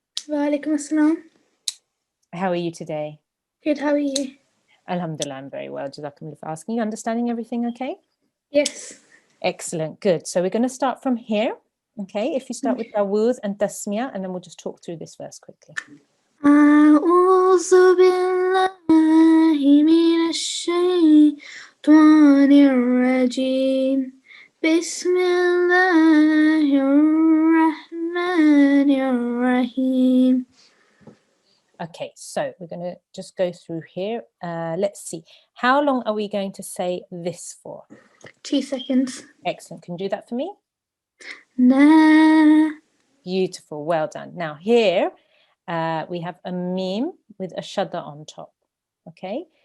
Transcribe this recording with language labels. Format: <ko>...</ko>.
<ar>Walaikum assalam.</ar> <en>How are you today? Good, how are you? Alhamdulillah, I'm very well. Jazakumullah for asking. You understanding everything okay? Yes. Excellent, good. So we're going to start from here. Okay, if you start with Tawuz and Tasmiyah, and then we'll just talk through this verse quickly.</en> <ar>أعوذ بالله من الشيطان الرجيم بسم الله الرحمن الرحيم.</ar> <en>Okay, so we're going to just go through here. Let's see. How long are we going to say this for? 2 seconds. Excellent. Can you do that for me? Na. Beautiful. Well done. Now here we have a meme with a shadda on top. Okay.</en>